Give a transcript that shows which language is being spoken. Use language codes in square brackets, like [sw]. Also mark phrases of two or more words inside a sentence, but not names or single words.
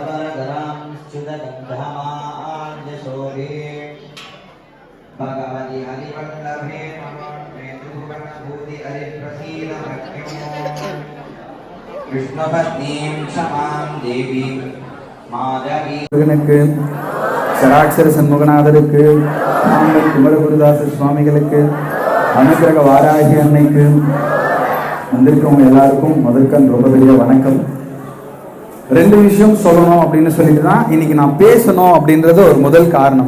[sa] दवरधरांश्च्युतगन्धमान्यशोभे भगवति हरिवल्लभे नमोऽस्ते त्रिभुवनभूति हरिप्रसीद भक्त्यो विष्णुपत्नीं क्षमां देवीं माधवी [ta] சராட்சர சண்முகநாதருக்கு குமரகுருதாச சுவாமிகளுக்கு அனுக்கிரக வாராகி அன்னைக்கு வந்திருக்கவங்க எல்லாருக்கும் முதற்கண் ரொம்ப பெரிய வணக்கம். ரெண்டு விஷயம் சொல்லணும் அப்படின்னு சொல்லிட்டு தான் இன்னைக்கு நான் பேசணும் அப்படின்றது ஒரு முதல் காரணம்.